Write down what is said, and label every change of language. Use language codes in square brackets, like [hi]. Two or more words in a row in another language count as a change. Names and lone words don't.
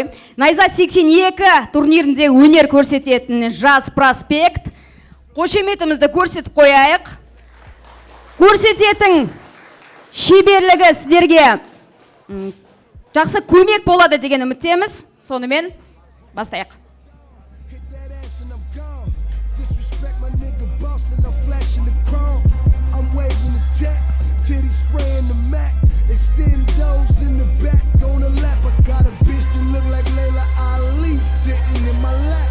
[kk] Naiza 82 турнирінде өнер көрсететін жас проспект. Қошеметімізді көрсетіп қояйық. Көрсететін шеберлігі сіздерге жақсы көмек болады деген үміттеміз. Сонымен бастайық. [en] Titty spraying the Mac, extend those in the back on the lap. I got a bitch that look like Layla Ali sitting in my lap.